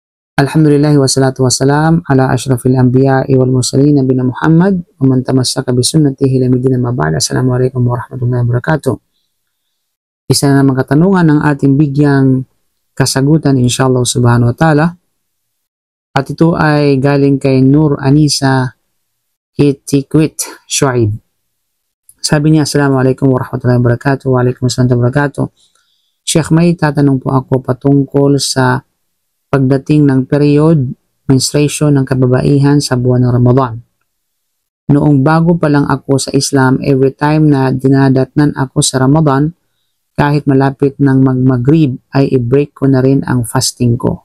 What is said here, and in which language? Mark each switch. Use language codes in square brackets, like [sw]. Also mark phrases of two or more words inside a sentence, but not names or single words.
[ar] الحمد لله والصلاة والسلام على أشرف الأنبياء والمرسلين نبينا محمد ومن تمسك بسنته إلى يوم الدين أما بعد. السلام عليكم ورحمة الله وبركاته. [tl] Isa na naman katanungan ng ating bigyang kasagutan [ar] إن شاء الله سبحانه وتعالى. [tl] At ito ay galing kay Nur Anisa Itikwit Shuaib. Sabi niya, [ar] السلام عليكم ورحمة الله وبركاته. وعليكم السلام ورحمة الله وبركاته. [tl] Sheikh, may tatanong po ako patungkol sa pagdating ng period, menstruation ng kababaihan sa buwan ng Ramadan. Noong bago pa lang ako sa Islam, [en] every time [tl] na dinadatnan ako sa Ramadan, kahit malapit ng mag-maghrib ay i-break ko na rin ang fasting ko.